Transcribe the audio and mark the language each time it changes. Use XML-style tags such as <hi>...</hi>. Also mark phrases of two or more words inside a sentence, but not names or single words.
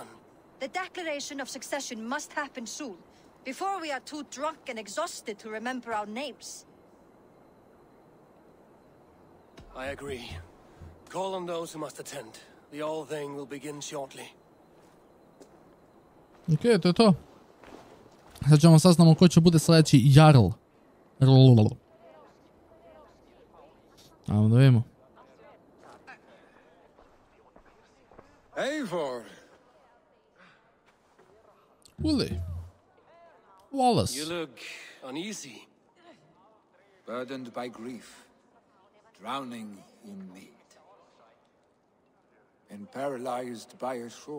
<en>The declaration of succession must happen soon, before we are too drunk and exhausted to remember our names. I agree. Call on those who must attend. The All Thing will begin shortly.</en> <hr>Ok, to je to. Sad ćemo saznamo ko će bude sljedeći Jarl. Ajmo da vidimo. Eivor! Uli. Wallace.</hr> <en>You look uneasy. Burdened by grief, drowning in need, and paralyzed by a sword.</en>